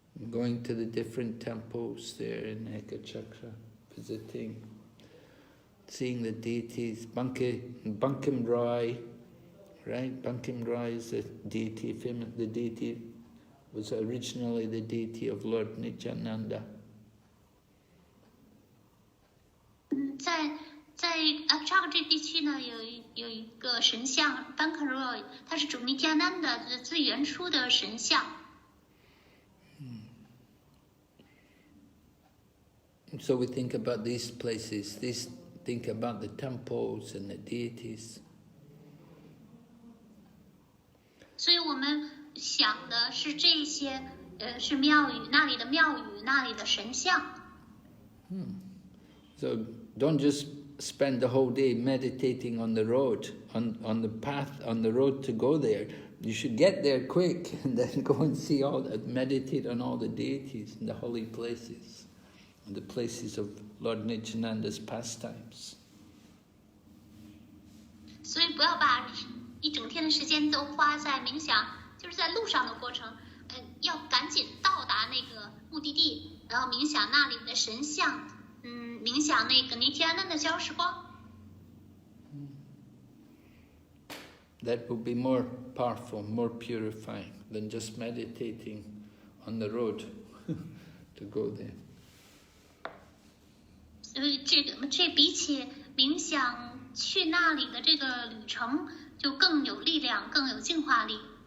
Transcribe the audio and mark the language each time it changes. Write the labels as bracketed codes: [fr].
[en] Going to the different temples there in Eka Chakra, visiting, seeing the deities. Bankim Rai, right? Bankim Rai is the deity, the deity was originally the deity of Lord Nityananda. [zh] 在 Eka Chakra 这地区呢，有一个神像 Bankim Rai， 它是主尼迦南的最原初的神像。 [en] So we think about these places, think about the temples and the deities. [zh] 所以我们想的是这些，是庙宇，那里的庙宇，那里的神像。 [en] So don't just spend the whole day meditating on the road, on the path, on the road to go there. You should get there quick and then go and see meditate on all the deities in the holy places, and the places of Lord Nityananda's pastimes. [zh] 所以不要把一整天的时间都花在冥想，就是在路上的过程，要赶紧到达那个目的地，然后冥想那里的神像，冥想那个尼提安那的消时光。 [en] That will be more powerful, more purifying than just meditating on the road to go there. [zh] 所以这比起冥想去那里的这个旅程，就更有力量，更有净化力。